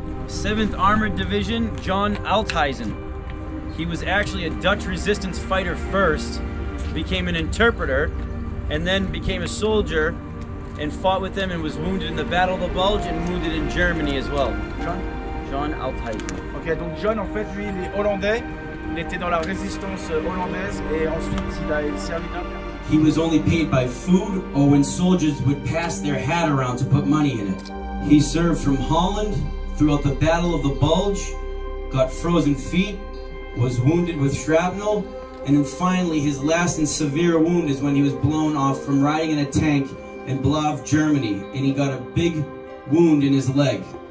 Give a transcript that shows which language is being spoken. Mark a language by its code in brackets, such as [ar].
[en] 7th Armored Division, John Althuizen. He was actually a Dutch resistance fighter first, became an interpreter, and then became a soldier and fought with them and was wounded in the Battle of the Bulge and wounded in Germany as well. John Althuizen. [fr] Ok, donc John, en fait, lui, il est hollandais. Il était dans la résistance hollandaise et ensuite il a servi dans... [en] He was only paid by food or when soldiers would pass their hat around to put money in it. He served from Holland throughout the Battle of the Bulge, got frozen feet, was wounded with shrapnel, and then finally his last and severe wound is when he was blown off from riding in a tank in Blav, Germany, and he got a big wound in his leg.